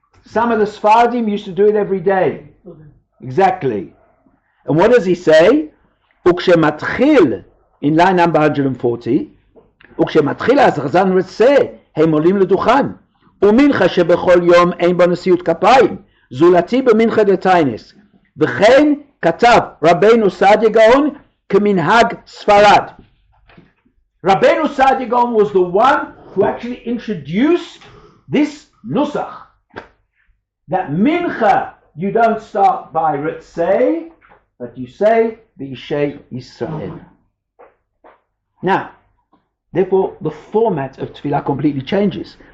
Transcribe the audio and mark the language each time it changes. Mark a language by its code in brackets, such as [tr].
[en] Some of the Sfardim used to do it every day. Exactly. And what does he say? Ukshematchil, in line number 140, Ukshematchil azrazan retzeh, [he] הם עולים לדוכן. ומנחה שבכל יום אין בו נשיאות כפיים. זולתי במנחה דתיינס. וכן כתב רבינו סעדיה גאון כמנהג ספרד. [en] Rabbeinu Saadya Gaon was the one who actually introduced this nusach. That mincha, you don't start by Ritzei, but you say B'Ishei Yisrael. Now, therefore, the format of Tefillah completely changes.